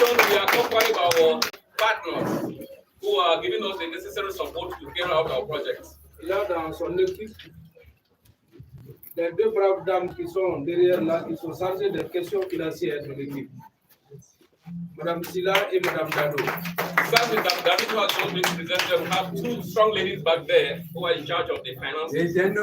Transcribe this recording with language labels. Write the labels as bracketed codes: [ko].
[en] We are accompanied by our partners who are giving us the necessary support to carry out our projects. [fr] Il a dans son équipe les deux braves dames qui sont derrière là, qui sont chargées des questions financières de l'équipe. Madame Silla et Madame Dado. [en] Besides Madame David, who has just been presented, we have two strong ladies back there who are in charge of the finances.